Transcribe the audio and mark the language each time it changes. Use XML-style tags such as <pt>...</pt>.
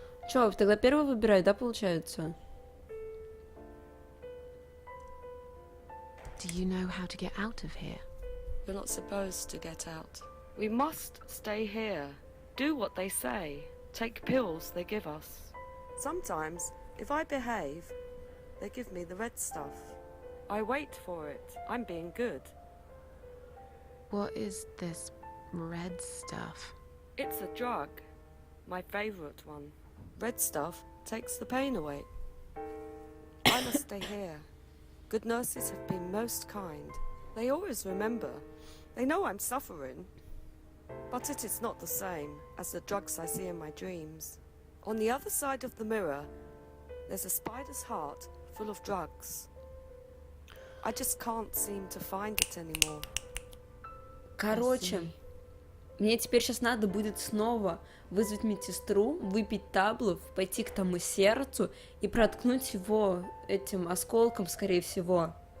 <ru>Чё, тогда первый выбирай, да, получается?</ru> <en>Do you know how to get out of here? You're not supposed to get out. We must stay here. Do what they say. Take pills they give us. Sometimes, if I behave, they give me the red stuff. I wait for it. I'm being good. What is this red stuff? It's a drug. My favorite one. Red stuff takes the pain away. I must stay here. Good nurses have been most kind. They always remember. They know I'm suffering. But it is not the same as the drugs I see in my dreams. On the other side of the mirror, there's a spider's heart full of drugs. I just can't seem to find it anymore.</en> <ru>Короче, Мне теперь сейчас надо будет снова вызвать медсестру, выпить таблов, пойти к тому сердцу и проткнуть его этим осколком, скорее всего.</ru>